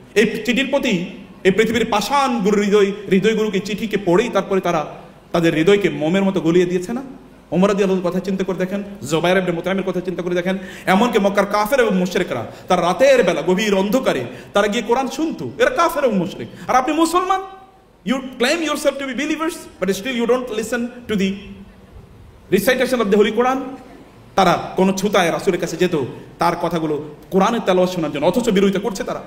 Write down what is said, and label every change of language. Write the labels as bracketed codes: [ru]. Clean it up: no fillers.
[bn] এই চিঠির প্রতি এই পৃথিবীর পাষাণ হৃদয়গুলোকে চিঠিকে পড়েই তারপরে তারা তাদের হৃদয়কে মোমের মতো গলিয়ে দিয়েছে না? ওমর রাদিয়াল্লাহু কথা চিন্তা করে দেখেন, জুবাইর ইবনে মুতাইমের কথা চিন্তা করে দেখেন। এমনকি মক্কার কাফের এবং মুশরিকরা তারা রাতের বেলা গভীর অন্ধকারে তারা গিয়ে কোরআন শুনতো। এরা কাফের এবং মুশরিক, আর আপনি মুসলমান। [en] You claim yourself to be believers, but still you don't listen to the recitation of the Holy Quran. [bn] তারা কোন ছুতায় রাসূলের কাছে যেত তার কথাগুলো কোরআনের তেলাওয়াত শোনার জন্য, অথচ বিরোধিতা করছে।